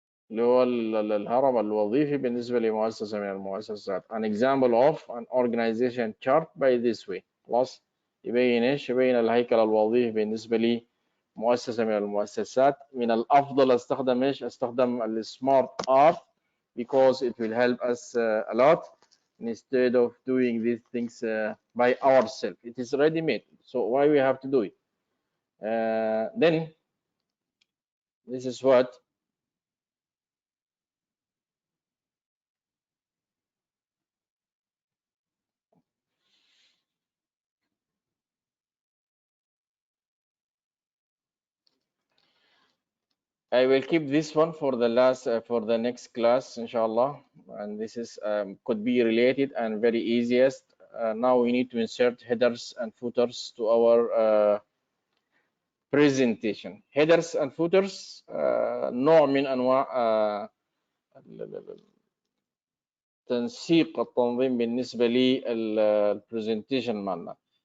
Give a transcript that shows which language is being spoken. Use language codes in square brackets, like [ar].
[ar] اللي هو الهرم الوظيفي بالنسبة لمؤسسة من المؤسسات. [en] An example of an organization chart by this way. [ar] خلاص يبين ايش؟ يبين الهيكل الوظيفي بالنسبة لمؤسسة من المؤسسات. من الأفضل استخدم ايش؟ استخدم السمارت [en] art because it will help us a lot instead of doing these things by ourselves. It is ready made, so why we have to do it? Then this is what I will keep this one for the last for the next class, inshallah. And this is could be related and very easiest. Now we need to insert headers and footers to our presentation. [ar] Headers and footers نوع من انواع تنسيق التنظيم بالنسبه للبرزنتيشن مالنا.